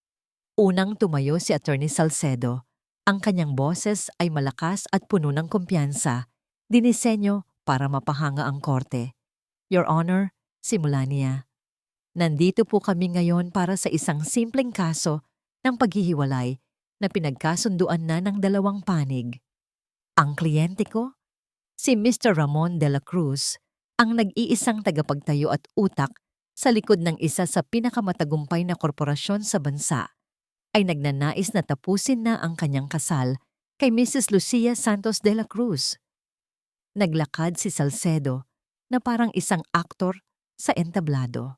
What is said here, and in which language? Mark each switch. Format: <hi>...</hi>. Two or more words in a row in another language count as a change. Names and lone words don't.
<tl>Unang tumayo si Attorney Salcedo. Ang kanyang boses ay malakas at puno ng kumpiyansa, dinisenyo para mapahanga ang korte.</tl> <en>Your Honor,</en> <tl>simula niya. Nandito po kami ngayon para sa isang simpleng kaso ng paghihiwalay na pinagkasunduan na ng 2 panig. Ang kliyente ko, si Mr. Ramon de la Cruz, ang nag-iisang tagapagtayo at utak sa likod ng isa sa pinakamatagumpay na korporasyon sa bansa, ay nagnanais na tapusin na ang kanyang kasal kay Mrs. Lucia Santos de la Cruz. Naglakad si Salcedo na parang isang aktor sa entablado.</tl>